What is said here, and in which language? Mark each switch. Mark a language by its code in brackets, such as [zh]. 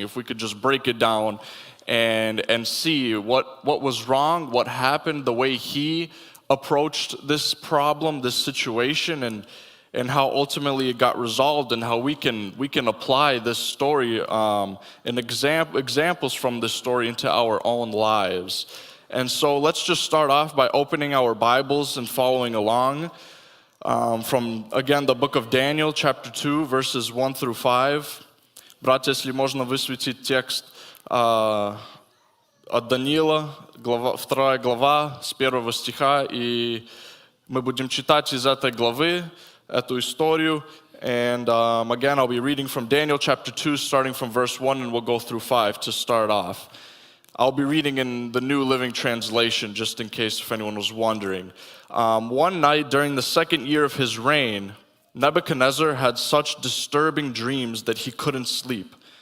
[en] If we could just break it down and see what was wrong, what happened, the way he approached this problem, this situation, and how ultimately it got resolved, and how we can apply this story and examples from this story into our own lives. And so let's just start off by opening our Bibles and following along from, again, the book of Daniel, chapter 2, verses 1 through 5. [ru] Братья, если можно высветить текст от Даниила, 2 глава, с 1 стиха, и мы будем читать из этой главы эту историю. [en] And again, I'll be reading from Daniel chapter 2, starting from verse 1, and we'll go through 5 to start off. I'll be reading in the New Living Translation, just in case if anyone was wondering. One night during the second year of his reign, Nebuchadnezzar had such disturbing dreams that he couldn't sleep.